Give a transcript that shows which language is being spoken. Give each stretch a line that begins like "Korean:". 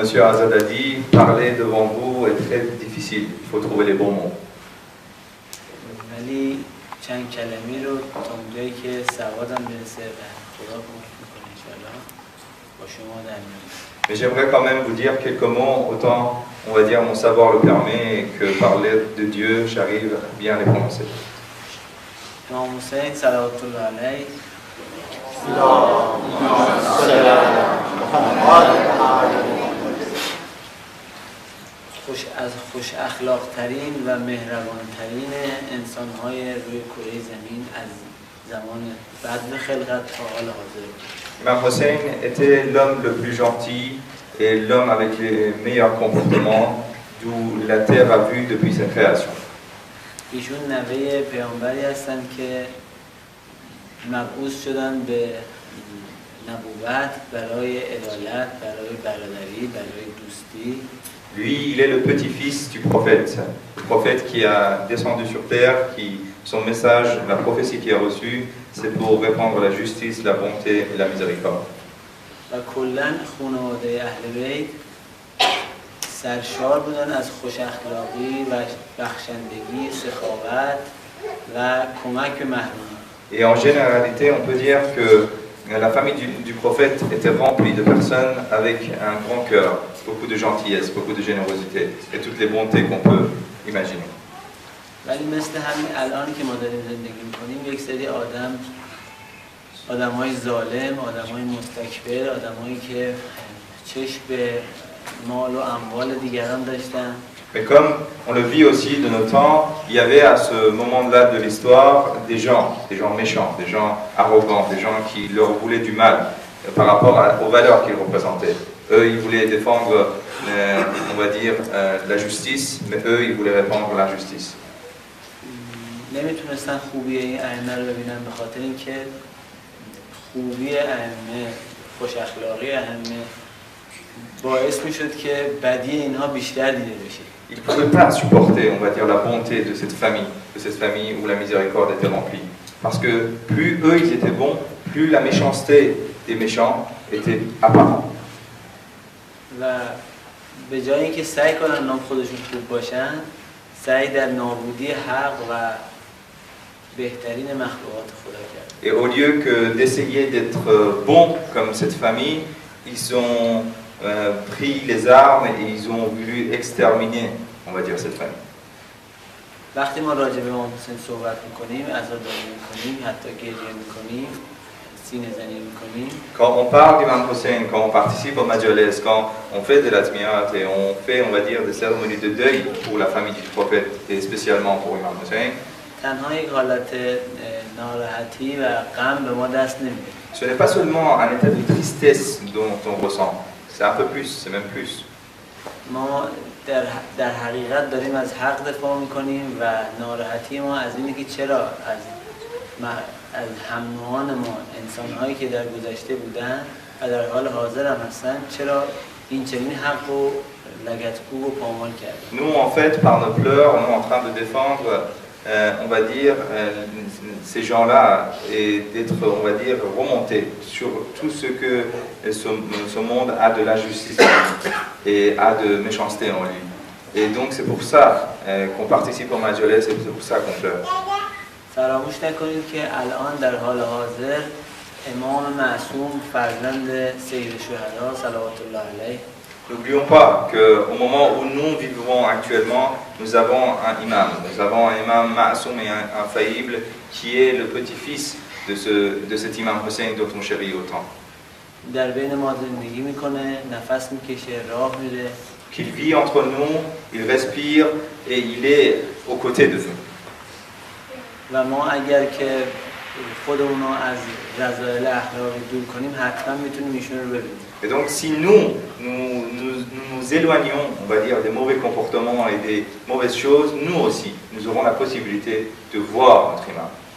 French: Azad a dit, parler devant vous est très difficile, il faut trouver les bons mots.
Persian: ولی چند کلمی رو تا اونجایی که سوادم برسه و خدا کمک میکنه انشاءالله با شما در میون.
French: Mais j'aimerais quand même vous dire quelques mots, autant on va dire mon savoir le permet et que parler de Dieu, j'arrive bien à les prononcer.
Persian: امام حسین صلوات الله علیه خوش اخلاق ترین و مهربان ترین انسان های روی کره زمین از زمان بعد خلقت تا حال حاضر.
French: Imam Hussein était l'homme le plus gentil et l'homme avec les meilleurs comportements d'où la terre a vu depuis sa création.
Persian: ایشون نوه پیامبری هستن که مبعوث شدن به نبوت برای عدالت، برای برادری، برای دوستی.
French: Lui, il est le petit-fils du prophète qui a descendu sur terre, qui son message, la prophétie qu'il a reçue, c'est pour répandre la justice, la bonté et la miséricorde.
Persian: و کلاً خانواده اهل بیت سرشار بودن از خوش اخلاقی و بخشندگی، سخاوت و کمک به محرومین.
French: Et en généralité, on peut dire que la famille du prophète était remplie de personnes avec un grand cœur, beaucoup de gentillesse, beaucoup de générosité et toutes les bontés qu'on peut imaginer.
Persian: ولی مثل همین الان که ما داریم زندگی می‌کنیم یک سری آدم‌های ظالم، آدم‌های مستکبر، آدم‌هایی که چشم به مال و اموال دیگران داشتن.
French: Mais comme on le vit aussi de nos temps, il y avait à ce moment-là de l'histoire des gens méchants, des gens arrogants, des gens qui leur voulaient du mal par rapport aux valeurs qu'ils représentaient. Eux, ils voulaient défendre, on va dire, la justice, mais eux, ils voulaient répandre l'injustice.
Persian: نمیتونستن خوبی این ائمه رو ببینن به خاطر اینکه خوبی ائمه، خوش اخلاقی ائمه باعث میشد که بدی اینها بیشتر دیده بشه.
French: Ils ne pouvaient pas supporter, on va dire, la bonté de cette famille où la miséricorde était remplie. Parce que plus eux, ils étaient bons, plus la méchanceté des méchants était apparente.
Persian: و به جای اینکه سعی کنن نام خودشون خوب باشن، سعی در نابودی حق و بهترین مخلوقات خدا کرد.
French: Et au lieu que d'essayer d'être bons comme cette famille, ils ont pris les armes et ils ont voulu exterminer, on va dire, cette famille.
Persian: وقتی ما راجع به امام حسین صحبت میکنیم، عزاداری میکنیم، حتی گریه میکنیم، سینه زنی میکنیم.
French: Quand on parle d'Imam Hussein, quand on participe au majlis, quand on fait de la tmiyat et on fait, on va dire, des cérémonies de deuil pour la famille du prophète et spécialement pour Imam Hussein,
Persian: تنها یک حالت ناراحتی و غم به ما دست نمیده.
French: ce n'est pas seulement un état de tristesse dont on ressent, c'est un peu plus, c'est même plus.
Persian: ما در حقیقت داریم از حق دفاع میکنیم و ناراحتی ما از اینه که چرا از هم‌نوعان ما، انسان‌هایی که در گذشته بودن و در حال حاضر هم هستن، چرا این چنین حق رو لگدکوب و پامال کردن.
French: Nous, en fait, par nos pleurs, on est en train de défendre on va dire, ces gens-là et d'être, on va dire, remontés sur tout ce que ce monde a de l'injustice et a de méchanceté en lui. Et donc c'est pour ça qu'on participe au Majolès, et c'est pour ça qu'on pleure.
Persian: فراموش نکنید که الان در حال حاضر امام معصوم فرزند سید شهدا صلوات الله علیه.
French: N'oublions pas qu'au moment où nous vivons actuellement, nous avons un imam. Nous avons un imam ma'soum et un faillible qui est le petit-fils de cet imam Hussein dont on chérit autant.
Persian: در بین ما زندگی میکنه، نفس میکشه، راه میره.
French: Qu'il vit entre nous, il respire et il est aux côtés de nous.
Persian: و ما اگر که خودمون رو از رذایل اخلاقی دور کنیم حتما میتونیم ایشون رو ببینیم.
French: Et donc si nous éloignons, on va dire, des mauvais comportements et des mauvaises choses, nous aussi, nous aurons la possibilité de voir notre imam.